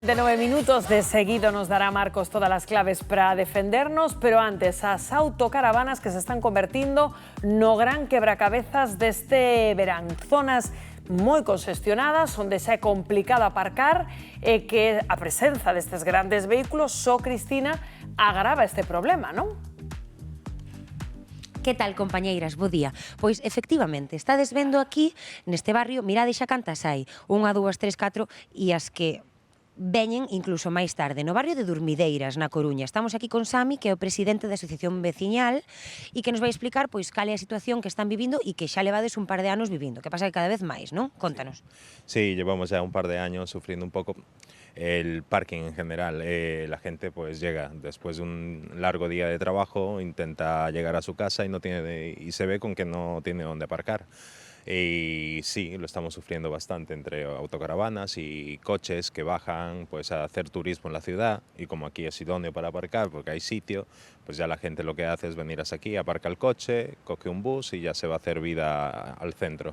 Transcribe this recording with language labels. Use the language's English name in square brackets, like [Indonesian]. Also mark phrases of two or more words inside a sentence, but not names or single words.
[Spanish] De 9 minutos de seguido nos dará Marcos todas las claves para defendernos, pero antes, [Galician] as autocaravanas que se están convertindo no gran quebracabezas deste verán. Zonas moi congestionadas, onde xa é complicado aparcar e que a presenza destes grandes vehículos, só Cristina, agrava este problema, non? Que tal, compañeiras? Bo día. Pois, efectivamente, estades vendo aquí, neste barrio, mirade xa cantas hai. 1, 2, 3, 4 e as que veñen incluso máis tarde, no barrio de Durmideiras, na Coruña. Estamos aquí con Sami, que é o presidente da Asociación Veciñal, e que nos vai explicar pois cal é a situación que están vivindo e que xa levades un par de anos vivindo, que pasa que cada vez máis, non? Contanos. [Spanish] Sí, llevamos ya un par de años sufriendo un poco el parking en general. La gente pues llega después de un largo día de trabajo, intenta llegar a su casa y se ve con que no tiene dónde aparcar. Y sí, lo estamos sufriendo bastante entre autocaravanas y coches que bajan pues a hacer turismo en la ciudad, y como aquí es idóneo para aparcar porque hay sitio, pues ya la gente lo que hace es venir hasta aquí, aparca el coche, coge un bus y ya se va a hacer vida al centro.